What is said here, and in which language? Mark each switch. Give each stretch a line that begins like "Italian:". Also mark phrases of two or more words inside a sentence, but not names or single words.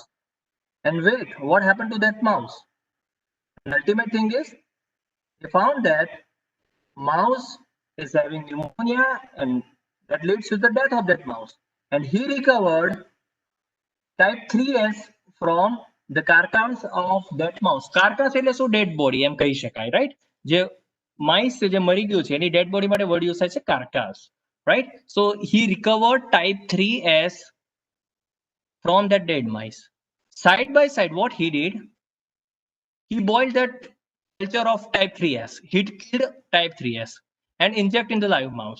English: And wait, what happened to that mouse? The ultimate thing is, he found that mouse is having pneumonia, and that leads to the death of that mouse. And he recovered type 3S from the carcass of that mouse.
Gujarati: Carcass એટલે શું
English: dead body
Gujarati: એમ કહી શકાય, right? જે mice જે મરી ગયું છે એની
English: dead body
Gujarati: માટે
English: word use
Gujarati: થાય છે carcass, right?
English: So he recovered type 3S from that dead mice. Side by side, what he did, he boiled that culture of type 3S. He killed type 3S and inject in the live mouse.